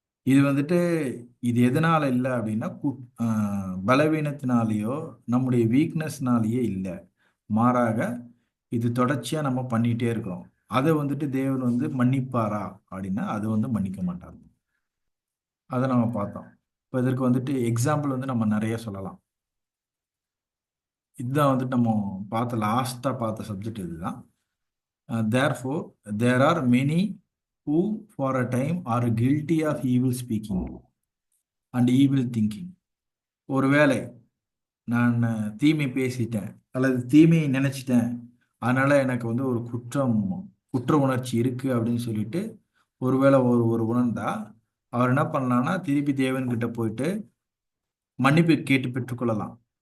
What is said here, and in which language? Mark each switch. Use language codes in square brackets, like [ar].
[ta] இது வந்துட்டு இது எதனால இல்லை அப்படின்னா பலவீனத்தினாலேயோ நம்முடைய வீக்னஸ்னாலேயே இல்லை, மாறாக இது தொடர்ச்சியாக நம்ம பண்ணிகிட்டே இருக்கிறோம். அதை வந்துட்டு தேவன் வந்து மன்னிப்பாரா அப்படின்னா அது வந்து மன்னிக்க மாட்டார். அதை நம்ம பார்த்தோம். இப்போ இதற்கு வந்துட்டு எக்ஸாம்பிள் வந்து நம்ம நிறைய சொல்லலாம். இதுதான் வந்துட்டு நம்ம லாஸ்ட்டாக பார்த்த சப்ஜெக்ட் இதுதான். [en] Therefore, there are many who for a time are guilty of evil speaking and evil thinking. [ta] ஒருவேளை நான் தீமை பேசிட்டேன் அல்லது தீமையை நினைச்சிட்டேன், அதனால எனக்கு வந்து ஒரு குற்ற உணர்ச்சி இருக்கு அப்படின்னு சொல்லிட்டு ஒருவேளை ஒரு உணர்ந்தா அவர் என்ன பண்ணலாம்னா திருப்பி தேவன்கிட்ட போயிட்டு மன்னிப்பு கேட்டு பெற்றுக்கொள்ளலாம்.